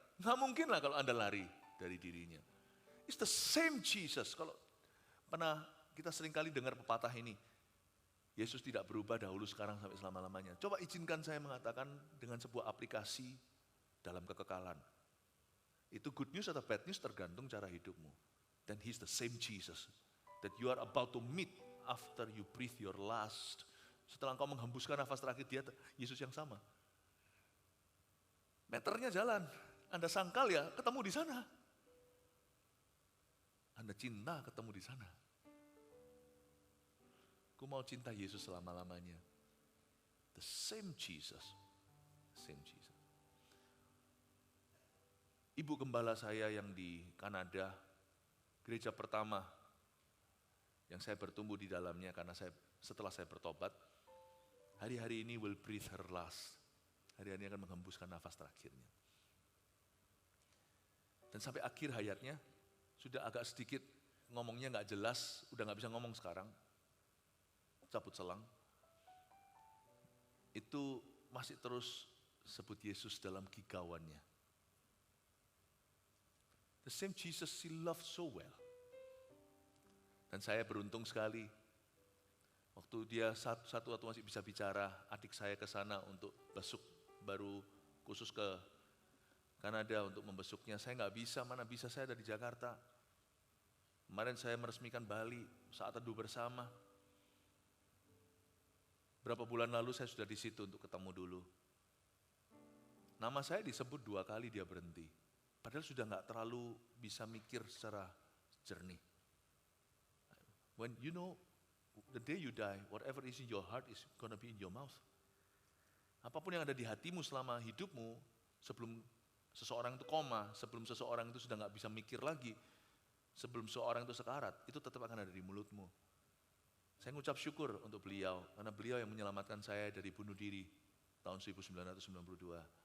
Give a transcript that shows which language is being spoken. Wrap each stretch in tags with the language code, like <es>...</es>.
<id>Nggak mungkin lah kalau Anda lari dari dirinya.</id> <en>It's the same Jesus.</en> <id>Kalau pernah kita seringkali dengar pepatah ini, Yesus tidak berubah dahulu, sekarang, sampai selama-lamanya. Coba izinkan saya mengatakan dengan sebuah aplikasi dalam kekekalan. Itu</id> <en>good news</en> <id>atau</id> <en>bad news</en> <id>tergantung cara hidupmu. Dan</id> <en>He's the same Jesus that you are about to meet after you breathe your last.</en> <id>Setelah engkau menghembuskan nafas terakhir, dia Yesus yang sama. Meternya jalan, Anda sangkal ya ketemu di sana. Anda cinta ketemu di sana. Aku mau cinta Yesus selama-lamanya.</id> <en>The same Jesus. Same Jesus.</en> <id>Ibu gembala saya yang di Kanada, gereja pertama yang saya bertumbuh di dalamnya karena setelah saya bertobat, hari-hari ini</id> <en>will breathe her last.</en> <id>Hari-hari ini akan menghembuskan nafas terakhirnya. Dan sampai akhir hayatnya, sudah agak sedikit ngomongnya nggak jelas, udah nggak bisa ngomong sekarang. Cabut selang, itu masih terus sebut Yesus dalam gigauannya.</id> <en>The same Jesus she loved so well.</en> <id>Dan saya beruntung sekali, waktu dia satu waktu masih bisa bicara, adik saya ke sana untuk besuk, baru khusus ke Kanada untuk membesuknya. Saya nggak bisa, mana bisa, saya ada di Jakarta. Kemarin saya meresmikan Bali, saat teduh bersama. Berapa bulan lalu saya sudah di situ untuk ketemu dulu. Nama saya disebut 2 kali dia berhenti. Padahal sudah nggak terlalu bisa mikir secara jernih.</id> <en>When you know, the day you die, whatever is in your heart is gonna be in your mouth.</en> <id>Apapun yang ada di hatimu selama hidupmu, sebelum seseorang itu koma, sebelum seseorang itu sudah nggak bisa mikir lagi, sebelum seseorang itu sekarat, itu tetap akan ada di mulutmu. Saya mengucap syukur untuk beliau, karena beliau yang menyelamatkan saya dari bunuh diri tahun 1992.</id>